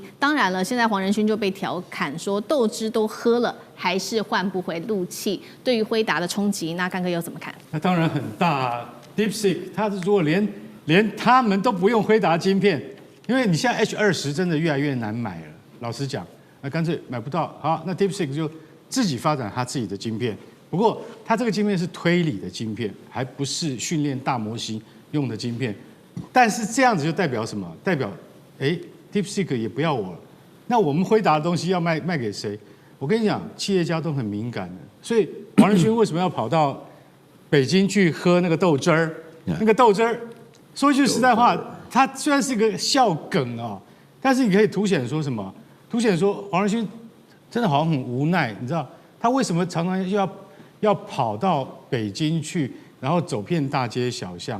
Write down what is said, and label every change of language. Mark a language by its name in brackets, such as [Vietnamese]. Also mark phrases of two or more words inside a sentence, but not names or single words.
[Chinese] 當然了，現在黃仁勳就被調侃說豆汁都喝了，還是換不回怒氣。對於輝達的衝擊，那幹哥又怎麼看？那當然很大啊。DeepSeek 它如果連他們都不用輝達晶片，因為你現在 H20真的越來越難買了。老實講，那乾脆買不到。好，那 DeepSeek 就自己發展它自己的晶片。不過它這個晶片是推理的晶片，還不是訓練大模型用的晶片。但是這樣子就代表什麼？代表DeepSeek 也不要我了。那我們輝達的東西要賣給誰？我跟你講，企業家都很敏感的。所以黃仁勳為什麼要跑到北京去喝那個豆汁兒？那個豆汁兒，說句實在話，它雖然是一個笑梗啊，但是你可以凸顯說什麼？凸顯說黃仁勳真的好像很無奈，你知道他為什麼常常要跑到北京去，然後走遍大街小巷？